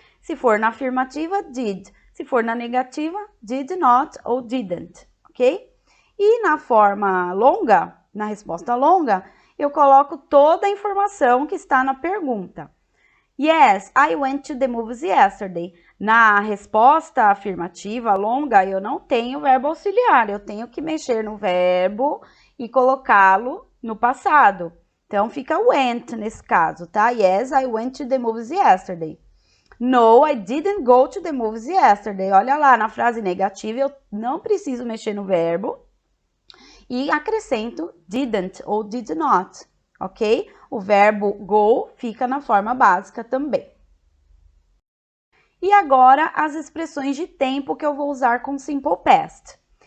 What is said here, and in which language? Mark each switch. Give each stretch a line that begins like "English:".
Portuguese: Se for na afirmativa, did. Se for na negativa, did not ou didn't, ok? E na forma longa, na resposta longa, eu coloco toda a informação que está na pergunta.
English: Yes, I went to the movies yesterday.
Portuguese: Na resposta afirmativa longa, eu não tenho verbo auxiliar, eu tenho que mexer no verbo e colocá-lo no passado. Então, fica went nesse caso, tá?
English: Yes, I went to the movies yesterday. No, I didn't go to the movies yesterday.
Portuguese: Olha lá, na frase negativa, eu não preciso mexer no verbo e acrescento didn't ou did not, ok? O verbo go fica na forma básica também. E agora, as expressões de tempo que eu vou usar com simple past.